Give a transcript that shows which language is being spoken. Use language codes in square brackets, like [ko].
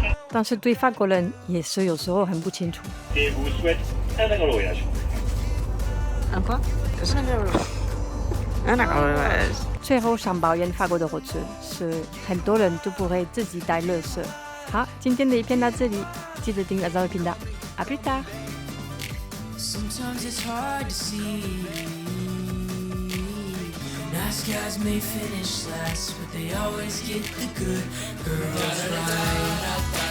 [zh] 但是对法国人也是有时候很不清楚。 [fr] Et vous souhaite un agréable voyage. Un quoi? [zh] 最后想抱怨法国的火车是很多人都不会自己带垃圾。好，今天的影片到这里，记得订阅这个频道。 [fr] À plus tard. [en] Sometimes it's hard to see. Nice guys may finish last, but they always get the good girls right.